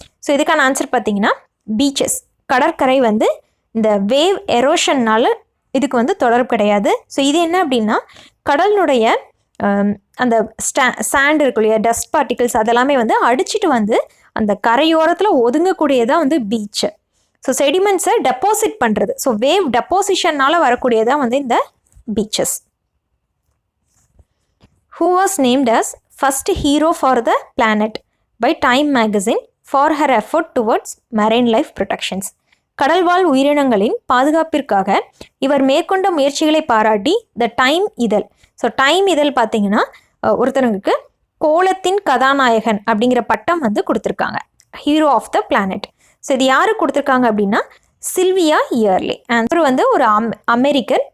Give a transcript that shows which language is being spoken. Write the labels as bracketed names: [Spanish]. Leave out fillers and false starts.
[Tamil] So இதுக்கான answer பார்த்தீங்கன்னா beaches, கடற்கரை வந்து இந்த வேவ் எரோஷன்னால் இதுக்கு வந்து தொடர்பு கிடையாது. ஸோ இது என்ன அப்படின்னா கடலினுடைய அந்த சாண்ட் இருக்கு இல்லையா, டஸ்ட் பார்ட்டிகல்ஸ் அதெல்லாமே வந்து அடிச்சுட்டு வந்து அந்த கரையோரத்தில் ஒதுங்கக்கூடியதான் வந்து பீச்சு. ஸோ செடிமெண்ட்ஸை டெபாசிட் பண்ணுறது, ஸோ வேவ் டெபாசிஷன்னால் வரக்கூடியதான் வந்து இந்த beaches. [English] Who was named as first hero for the planet by Time magazine for her effort towards marine life protections. [Tamil] கடல்வாழ் உயிரினங்களின் பாதுகாப்பிற்காக இவர் மேற்கொண்ட முயற்சிகளை பாராட்டி த டைம் இதழ், ஸோ டைம் இதழ் பார்த்தீங்கன்னா ஒருத்தருக்கு கோலத்தின் கதாநாயகன் அப்படிங்கிற பட்டம் வந்து கொடுத்துருக்காங்க, [English] Hero of the planet. [Tamil] So இது யாருக்கு கொடுத்துருக்காங்க அப்படின்னா சில்வியா இயர்லி. அண்ட் வந்து ஒரு அமெரிக்கன்.